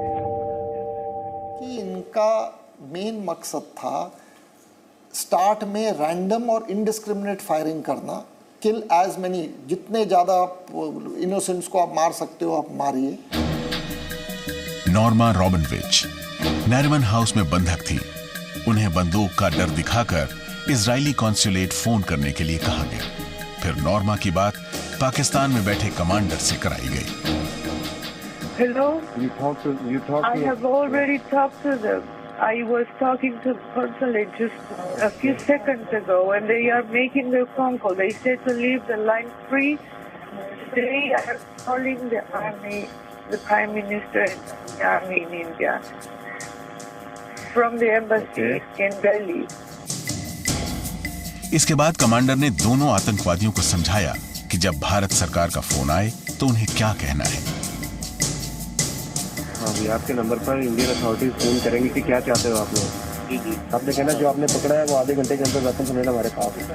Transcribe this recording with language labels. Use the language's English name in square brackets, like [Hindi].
[Hindi] कि इनका मेन मकसद था स्टार्ट में रैंडम और इनडिस्क्रिमिनेट फायरिंग करना, [English] kill as many, [Hindi] जितने ज्यादा इनोसेंट्स को आप मार सकते हो आप मारिए। नॉर्मा रॉबिनविच नैरिमन हाउस में बंधक थी। उन्हें बंदूक का डर दिखाकर इजरायली कॉन्सुलेट फोन करने के लिए कहा गया। फिर नॉर्मा की बात पाकिस्तान में बैठे कमांडर से कराई गई। [English] Hello? You talk to I have already talked to them. I was talking to the consulate just a few seconds ago when they are making their phone call. They said to leave the line free. They are calling the army, the Prime Minister and the army in India from the embassy in Delhi. [Hindi] इसके बाद commander ने दोनों आतंकवादियों को समझाया कि जब भारत सरकार का फोन आए तो उन्हें क्या कहना है। हाँ भैया, आपके नंबर पर इंडियन अथॉरिटीज फोन करेंगे कि क्या चाहते हो आप लोग। आपने कहना जो आपने पकड़ा है वो आधे घंटे के अंदर वापस होने हमारे पास।